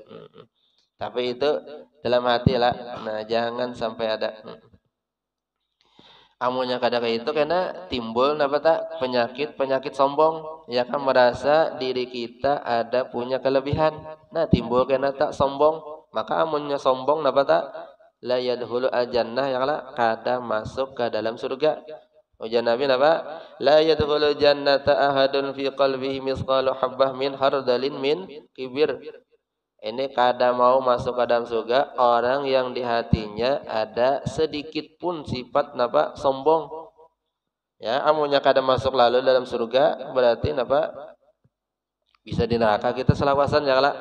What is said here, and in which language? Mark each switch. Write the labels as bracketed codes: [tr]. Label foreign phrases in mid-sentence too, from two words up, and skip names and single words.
[bjn] Tapi itu dalam hati lah. Nah jangan sampai ada. Amunya kadang kayak itu karena timbul apa tak penyakit sombong ya kan merasa diri kita ada punya kelebihan. Nah timbul karena tak sombong maka amunnya sombong apa tak [ar] لا يدخل الجنة [bjn] ya lah kada masuk ke dalam surga. Ujar Nabi apa? [ar] لا يدخل الجنة أحد في قلبه مثقال حبة من خردل من كبر. [bjn] Ini kada mau masuk ke dalam surga orang yang di hatinya ada sedikit pun sifat napa sombong. Ya, amunya kada masuk lalu dalam surga berarti napa bisa di neraka kita selawasan ya lah.